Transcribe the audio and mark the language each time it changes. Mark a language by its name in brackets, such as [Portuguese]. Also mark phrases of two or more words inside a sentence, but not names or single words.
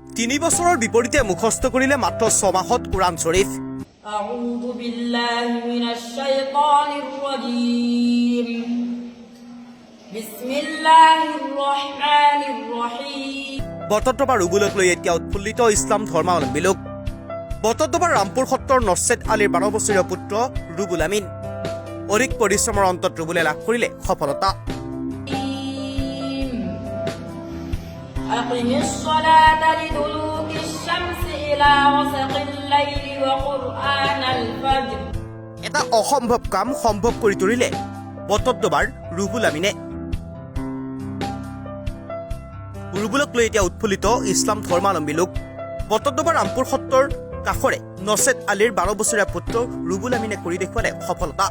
[Assamese] তিনি বছৰৰ বিপৰীতে মুখস্থ কৰিলে মাত্ৰ 6 মাহত কুৰাণ শ্বৰীফ। [Arabic] أعوذ بالله من الشيطان الرجيم. بسم الله الرحمن الرحيم. [Assamese] বটদ্ৰৱা ৰুবুলক লৈ এতিয়া উৎফুল্লিত ইছলাম ধৰ্মাৱলম্বী লোক। বটদ্ৰৱাৰ ৰামপুৰ সত্ৰৰ নছেদ আলীৰ 12 বছৰীয়া পুত্ৰ ৰুবুল আমিন। অধিক পৰিশ্ৰমৰ অন্তত ৰুবুলে লাভ কৰিলে সফলতা। [Arabic] أقم الصلاة لدلوك الشمس إلى غسق الليل وقرآن الفجر। [Assamese] এটা অসম্ভৱ কাম সম্ভৱ কৰি তুলিলে বটদ্ৰৱাৰ ৰুবুল আমিনে। ৰুবুলক লৈ এতিয়া উৎফুল্লিত ইছলাম ধৰ্মাৱলম্বী লোক। বটদ্ৰৱাৰ ৰামপুৰ সত্ৰৰ কাষৰে নছেদ আলীৰ 12 বছৰীয়া পুত্ৰ ৰুবুল আমিনে কৰি দেখুৱালে সফলতা।